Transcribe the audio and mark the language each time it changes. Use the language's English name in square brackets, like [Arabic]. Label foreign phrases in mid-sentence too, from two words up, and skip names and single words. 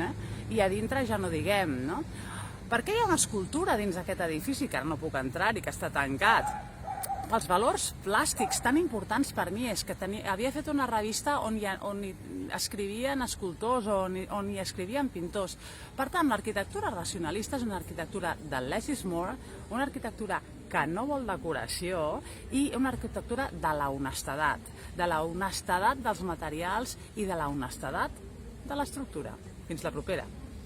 [Catalan] I a dintre ja no diguem, no? Per què hi ha una escultura dins d'aquest edifici, que ara no puc entrar-hi, que està tancat? Els valors plàstics tan importants per mi és que havia fet una revista on hi escrivien escultors, on hi escrivien pintors. Per tant, l'arquitectura racionalista és una arquitectura de [English] less is more, [Catalan] una arquitectura que no vol decoració i una arquitectura de la honestedat dels materials i de la honestedat de l'estructura. Fins la propera.